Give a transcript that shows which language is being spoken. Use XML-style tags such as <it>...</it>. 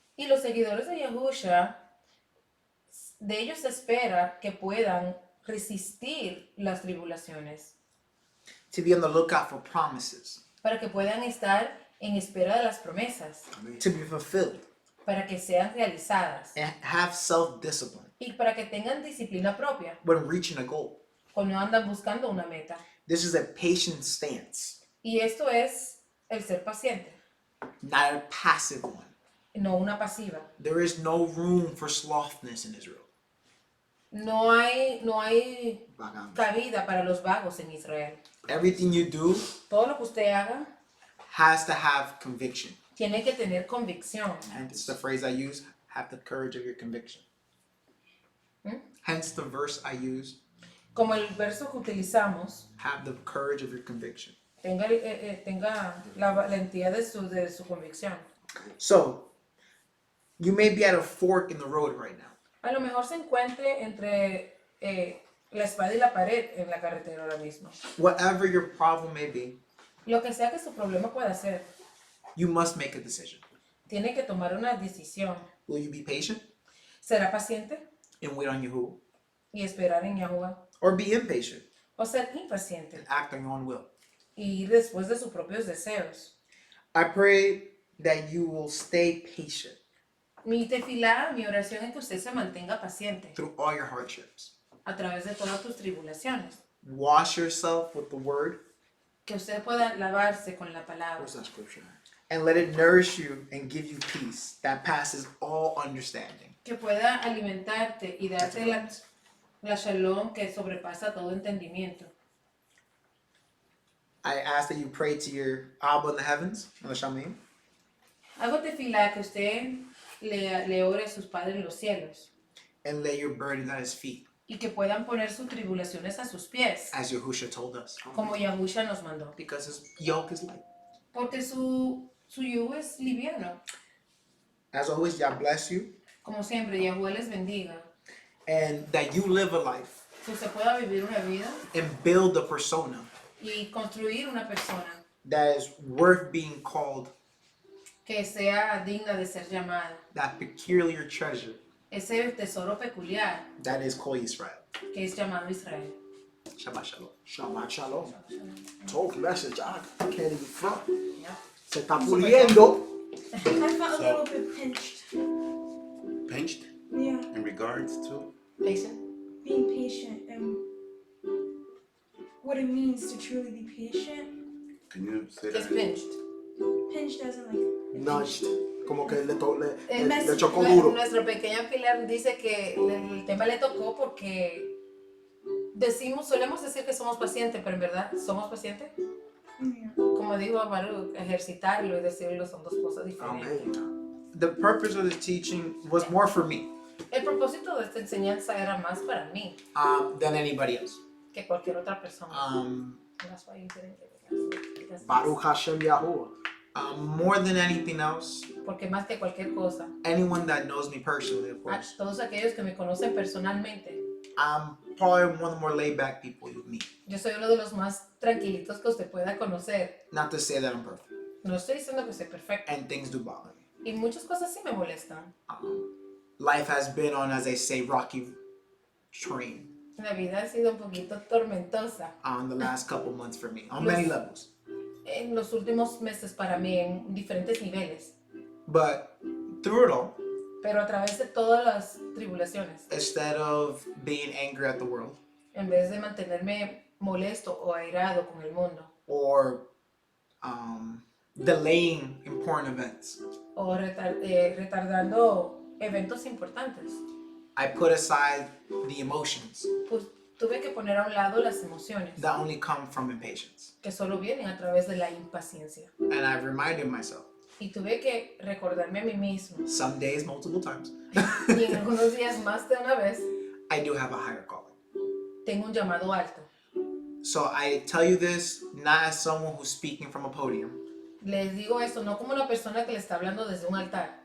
<es>Y los seguidores de Yahushua, de ellos se espera que puedan resistir las tribulaciones,</es> <en>To be on the lookout for promises,</en> <es>para que puedan estar en espera de las promesas,</es> <en>to be fulfilled,</en> <es>para que sean realizadas</es> <en>and have self-discipline</en> <es>y para que tengan disciplina propia</es> <en>when reaching a goal.</en> <es>cuando andan buscando una meta.</es> <en>This is a patient stance,</en> <es>Y esto es el ser paciente,</es> <en>not a passive one.</en> <es>no una pasiva.</es> <en>There is no room for slothness in Israel.</en> <es>No hay cabida para los vagos en Israel.</es> <en>Everything you do</en> <es>Todo lo que usted haga</es> <en>has to have conviction.</en> <es>tiene que tener convicción.</es> <en>Hence the phrase I use, have the courage of your conviction. Hence the verse I use,</en> <es>Como el verso que utilizamos,</es> <en>have the courage of your conviction.</en> <es>tenga la valentía de su convicción.</es> <en>So, you may be at a fork in the road right now.</en> <es>A lo mejor se encuentre entre la espada y la pared en la carretera ahora mismo.</es> <en>Whatever your problem may be,</en> <es>Lo que sea que su problema pueda ser,</es> <en>you must make a decision.</en> <es>tiene que tomar una decisión.</es> <en>Will you be patient</en> <es>¿Será paciente</es> <en>and wait on Yahuwah?</en> <es>y esperar en Yahuwah?</es> <en>Or be impatient</en> <es>¿O ser impaciente</es> <en>and act on your own will?</en> <es>y ir después de sus propios deseos?</es> <en>I pray that you will stay patient</en> <es>Mi tefilá, mi oración es que usted se mantenga paciente</es> <en>through all your hardships.</en> <es>a través de todas tus tribulaciones.</es> <en>Wash yourself with the word</en> <es>Que usted pueda lavarse con la palabra</es> <en>Where's that scripture? and let it nourish you and give you peace that passes all understanding.</en> <es>que pueda alimentarte y darte la shalom que sobrepasa todo entendimiento.</es> <en>I ask that you pray to your Abba in the heavens, Shamayim,</en> <es>Hago tefilá que usted le ore a sus padres en los cielos</es> <en>and lay your burdens at his feet,</en> <es>y que puedan poner sus tribulaciones a sus pies,</es> <en>as Yahushua told us,</en> <es>como Yahusha nos mandó.</es> <en>because his yoke is light.</en> <es>Porque su yugo es liviano.</es> <en>As always, Yah bless you,</en> <es>Como siempre, Yahuwah les bendiga.</es> <en>and that you live a life</en> <es>Que usted pueda vivir una vida</es> <en>and build a persona</en> <es>y construir una persona</es> <en>that is worth being called</en> <es>que sea digna de ser llamada.</es> <en>that peculiar treasure</en> <es>Ese tesoro peculiar</es> <en>that is called Israel.</en> <es>que es llamado Israel.</es> <he>Shabbat Shalom. Shabbat shalom.</he> <en>Talk message. I can't even front.</en> <es>¿Ya? Se está puliendo.</es> <en>I felt a little bit pinched. Pinched Yeah, in regards to? Patient. being patient and what it means to truly be patient. Can you say</en> <es>Que es</es> <en>that? pinched. Pinched as in like</en> <es>Nudged. Como que le</es> <en>Messy.</en> <es>chocó duro. Nuestro pequeño Pilar dice que el tema le tocó porque solemos decir que somos pacientes, pero en verdad, ¿somos pacientes?</es> <en>yeah.</en> <es>Como dijo Baruch, ejercitarlo y decirlo son dos cosas diferentes. Amén.</es> <en>The purpose of this teaching was more for me</en> <es>El propósito de esta enseñanza era más para mí</es> <en>than anybody else.</en> <es>que cualquier otra persona. Um,</es> <en>That's why you didn't get it.</en> <he>Baruch Hashem Yahuwah.</he> <en>More than anything else,</en> <es>porque más que cualquier cosa,</es> <en>anyone that knows me personally, of a course,</en> <es>todos aquellos que me conocen personalmente,</es> <en>I'm probably one of the more laid back people you meet.</en> <es>yo soy uno de los más tranquilitos que usted pueda conocer.</es> <en>Not to say that I'm perfect.</en> <es>No estoy diciendo que soy perfecto.</es> <en>And things do bother me.</en> <es>Y muchas cosas sí me molestan.</es> <en>Life has been on, as they say, rocky train</en> <es>La vida ha sido un poquito tormentosa</es> <en>on the last couple months for me, on many levels.</en> <es>en los últimos meses para mí en diferentes niveles.</es> <en>But through it all,</en> <es>Pero a través de todas las tribulaciones,</es> <en>instead of being angry at the world</en> <es>en vez de mantenerme molesto o airado con el mundo,</es> <en>or delaying important events,</en> <es>o retardando eventos importantes,</es> <en>I put aside the emotions</en> <es>pues tuve que poner a un lado las emociones</es> <en>that only come from impatience.</en> <es>que solo vienen a través de la impaciencia.</es> <en>And I've reminded myself,</en> <es>Y tuve que recordarme a mí mismo,</es> <en>some days, multiple times,</en> <es>y en algunos días más de una vez,</es> <en>I do have a higher calling.</en> <es>tengo un llamado alto.</es> <en>So I tell you this not as someone who's speaking from a podium,</en> <es>Les digo esto no como una persona que le está hablando desde un altar,</es>